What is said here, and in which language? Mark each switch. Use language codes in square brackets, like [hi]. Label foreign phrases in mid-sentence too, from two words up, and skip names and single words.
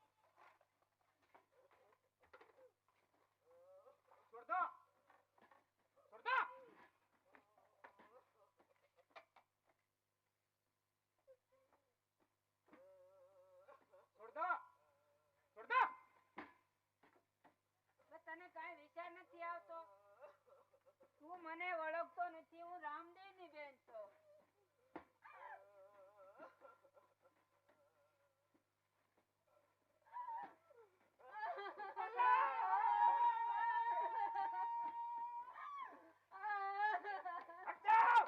[hi] छोड़ दो। छोड़ दो। छोड़ दो। छोड़ दो। [gu] તને કાંઈ વિચાર નથી આવતો? તું મને ઓળખતો નથી, હું રામદેવની બેન છું. [hi] हट जाओ।